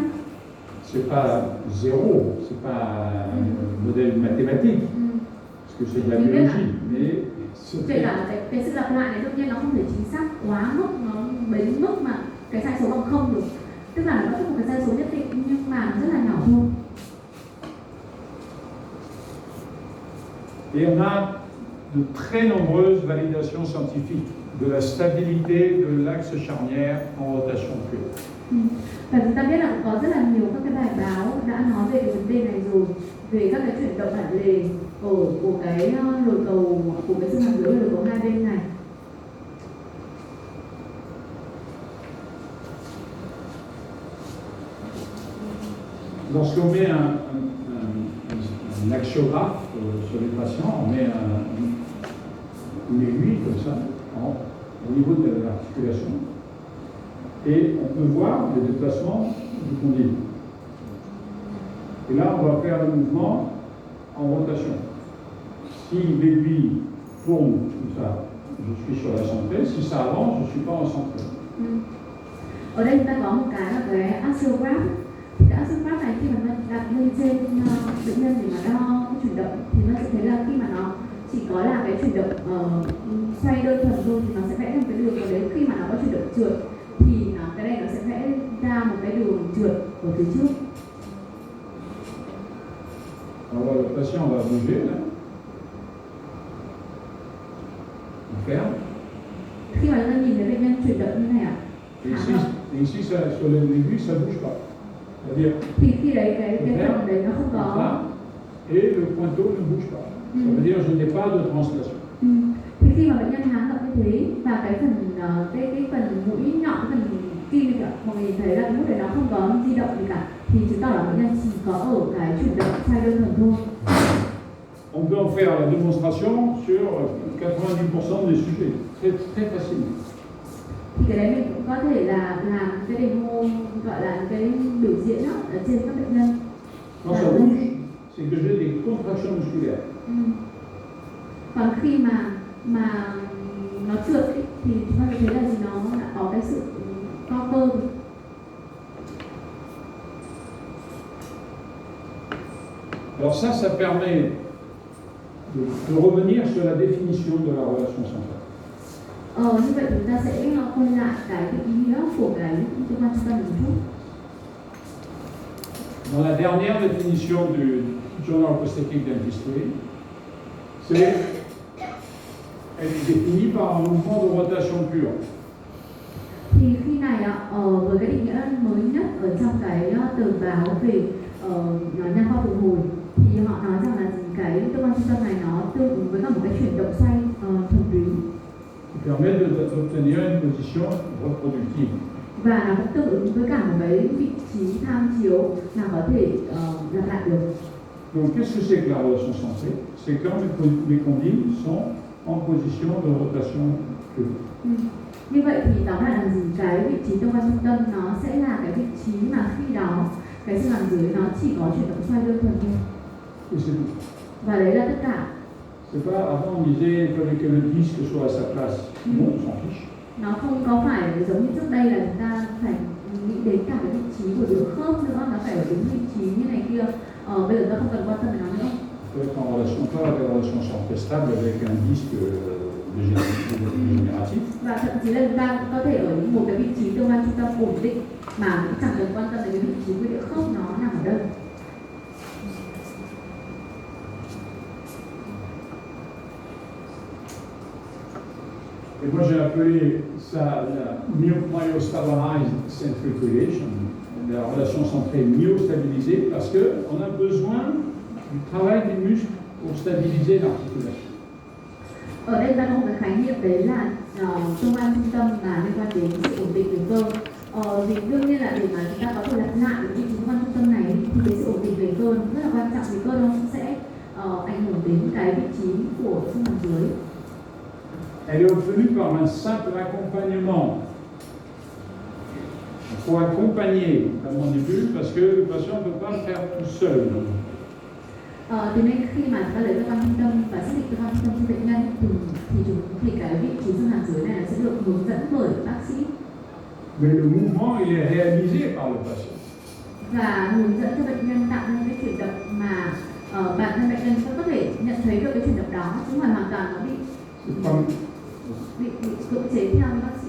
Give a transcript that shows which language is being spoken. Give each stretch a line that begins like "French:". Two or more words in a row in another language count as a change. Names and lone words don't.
French: C'est pas zéro, c'est pas un modèle mathématique, parce que c'est de la biologie, mais
Vietnamese: kể cả cái sự lặp lại này đương nhiên nó không thể chính xác quá mức, nó đến mức mà cái sai số bằng không được, tức là nó có một cái sai số nhất định nhưng mà rất là nhỏ thôi.
French: Et on a de très nombreuses validations scientifiques de la stabilité de l'axe charnière en rotation pure.
Vietnamese: Và chúng ta biết là cũng có rất là nhiều các cái bài báo đã nói về cái vấn đề này rồi, về các cái chuyển động bản lề của cái lồi cầu của cái xương hàm dưới và lồi cầu hai bên này.
French: Lorsqu'on met un axiographe sur les patients, on met une aiguille comme ça au niveau de l'articulation et on peut voir le déplacement du condyle. Et là, on va faire le mouvement en rotation. Si l'aiguille tourne comme ça, je suis sur la centrée. Si ça avance, je ne suis pas en centrée.
Vietnamese: Ở đây chúng ta có một cái là cái axiograph. Cái axiograph này khi mà nó đặt lên trên bệnh nhân để mà đo cái chuyển động thì nó sẽ thấy là khi mà nó chỉ có là cái chuyển động xoay đơn thuần thôi thì nó sẽ vẽ ra một cái đường, và đến khi mà nó có chuyển động trượt thì cái này nó sẽ vẽ ra một cái đường trượt ở phía trước.
French: Alors le patient va bouger là. On ferme.
Vietnamese: khi mà chúng ta nhìn thấy bệnh nhân chuyển động như này ạ,
French: Et ici sur l'aiguille, ça ne bouge pas. C'est-à-dire,
Vietnamese: thì khi đấy cái phần đấy nó không có. là,
French: et le pointeau ne bouge pas. Ça veut dire que je n'ai pas de translation.
Vietnamese: Thì khi mà bệnh nhân háng động như thế và cái phần mũi nhọn, cái phần kim kìa, mọi người nhìn thấy là cái mũi đấy nó không có di động gì cả, thì chứng tỏ là bệnh nhân chỉ có ở cái chuyển động sai đơn thuần thôi.
French: On peut en faire la démonstration sur 90% des sujets, très facile.
Vietnamese: Thì cái đấy mình cũng có thể là làm cái demo, gọi là cái biểu diễn đó, ở trên các bệnh nhân.
French: Quand ça bouge, c'est que j'ai des contractions musculaires.
Vietnamese: Còn khi mà nó trượt ấy, thì chúng ta thấy là nó đã có cái sự co cơ rồi.
French: Alors ça permet de revenir sur la définition de la relation centrale.
Vietnamese: Như vậy chúng ta sẽ quay lại cái ý nghĩa của cái cơ quan trung tâm một chút.
French: Dans la dernière définition du Journal of Obstetrics and Dentistry, elle est définie par un mouvement de rotation pure.
Vietnamese: Thì khi này với cái định nghĩa mới nhất ở trong cái tờ báo về nha khoa phục hồi, thì họ nói rằng là cái cơ quan trung tâm này nó tương ứng với cả một cái chuyển động xoay thuần túy.
French: Qui permet d'obtenir une position reproductive.
Vietnamese: Và nó cũng tương ứng với cả một cái vị trí tham chiếu là có thể lặp lại được.
French: Donc qu'est-ce que c'est que la relation centrée? C'est quand mes condyles sont en position de rotation pure.
Vietnamese: Như vậy thì tóm lại là gì? Cái vị trí cơ quan trung tâm nó sẽ là cái vị trí mà khi đó cái xương hàm dưới nó chỉ có chuyển động xoay đơn thuần thôi.
French: Et c'est tout.
Vietnamese: Và đấy là tất cả.
French: C'est pas avant on disait il fallait que le disque soit à sa place. Non, on s'en fiche.
Vietnamese: Nó không có phải giống như trước đây là chúng ta phải nghĩ đến cả cái vị trí của đường khớp nữa, nó phải ở đúng vị trí như này kia. Bây giờ ta không cần quan tâm đến nó nữa.
French: Peut être en relation, pas avec la relation centrée stable avec un disque dégénératif.
Vietnamese: Và thậm chí là chúng ta cũng có thể ở một cái vị trí cơ quan trung tâm ổn định mà cũng chẳng cần quan tâm đến cái vị trí của địa khớp nó nằm ở đâu.
French: Et moi j'ai appelé ça la
English: myostabilized centrifugation,
French: la relation centrée myostabilisée, parce qu'on a besoin du travail des muscles pour stabiliser l'articulation.
Vietnamese: Ở đây ta có một cái khái niệm đấy là cơ quan trung tâm là liên quan đến sự ổn định về cơ. Thì đương nhiên là để mà chúng ta có thể lặp lại được vị trí cơ quan trung tâm này thì cái sự ổn định về cơ rất là quan trọng, vì cơ nó sẽ ảnh hưởng đến cái vị trí của xương hàm dưới.
French: Elle est obtenue par un simple accompagnement. Il faut accompagner la mandibule parce que le patient ne peut pas le faire tout seul.
Vietnamese: Thế nên khi mà chúng ta lấy cơ quan trung tâm và xác định cơ quan trung tâm cho bệnh nhân thì cái vị trí xương hàm dưới này sẽ được hướng dẫn bởi bác sĩ.
French: Mais le mouvement il est réalisé par le patient.
Vietnamese: Và hướng dẫn cho bệnh nhân tạo nên cái chuyển động mà bản thân bệnh nhân cũng có thể nhận thấy được cái chuyển động đó, chứ không phải hoàn toàn nó bị cưỡng chế theo bác sĩ.